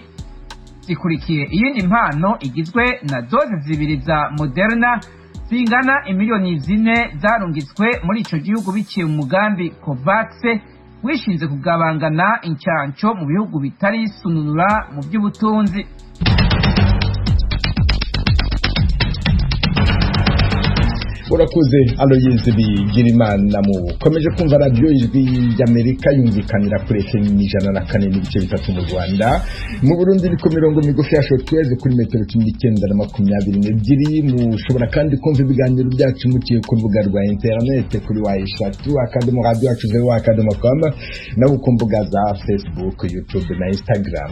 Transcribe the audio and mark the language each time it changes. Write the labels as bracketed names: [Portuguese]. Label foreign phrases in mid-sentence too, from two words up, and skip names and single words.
[Rundi] Zikurikiye iyindi mpano igizwe na doze 2 za Moderna zingana imiliyoni 4 zarungitswe muri ico gihugu biciye mu mugambi COVAX wishinze kugabangana incanco mu bihugu bitari sununura mu by'ubutunzi. urakoze Aloyizi Bigirimana. [Kinyarwanda] Mukomeje kumva radiyo ijwi y'Amerika yumvikanira kuri FM 104.3 mu Rwanda. Mu Burundi ni ku mirongo migufi ya shortwave kuri metero 1922. Mushobora kandi kumva ibiganiro byacu muciye ku rubuga rwa internet kuri wa@radio.com na ku mbuga za Facebook, YouTube na Instagram.